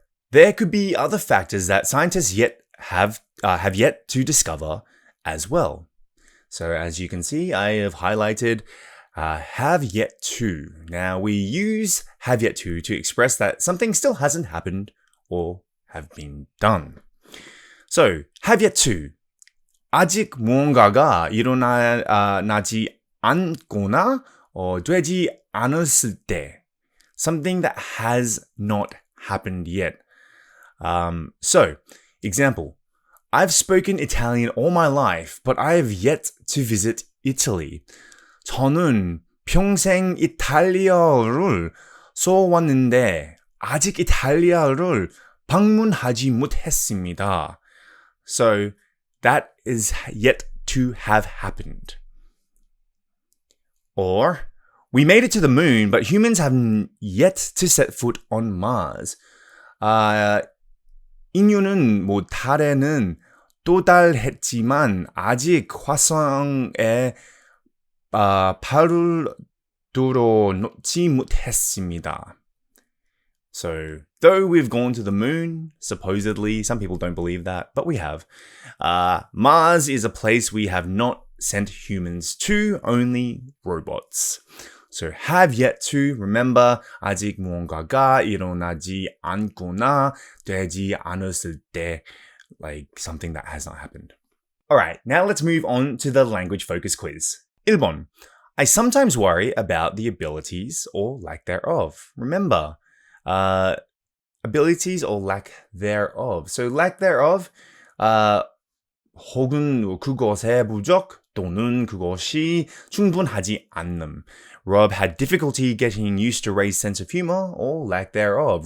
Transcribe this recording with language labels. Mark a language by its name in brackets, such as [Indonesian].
[English] There could be other factors that scientists have yet to discover as well. So as you can see, I have highlighted have yet to. Now we use have yet to express that something still hasn't happened or have been done. So have yet to. [Korean] 아직 무언가가 일어나지 않거나 되지 않았을 때. [English] Something that has not happened yet. So, example. I've spoken Italian all my life, but I have yet to visit Italy. [Korean] 저는 평생 이탈리아를 써왔는데 아직 이탈리아를 방문하지 못했습니다. [English] So, that is yet to have happened. Or, we made it to the moon, but humans have yet to set foot on Mars. [Korean] 인류는 달에는 도달했지만 아직 화성에 발을 들어놓지 못했습니다. [English] So, though we've gone to the moon, supposedly, some people don't believe that, but we have. Mars is a place we have not sent humans to, only robots. So have yet to, remember, [Korean] 아직 무언가가 일어나지 않거나 되지 않았을 때, [English] like something that has not happened. Alright, now let's move on to the language focus quiz. [Korean] 1번. [English] I sometimes worry about the abilities or lack thereof. Remember, abilities or lack thereof. So lack thereof, [Korean] 혹은 그것의 부족, 또는 그것이 충분하지 않음. [English] Rob had difficulty getting used to Ray's sense of humor or lack thereof.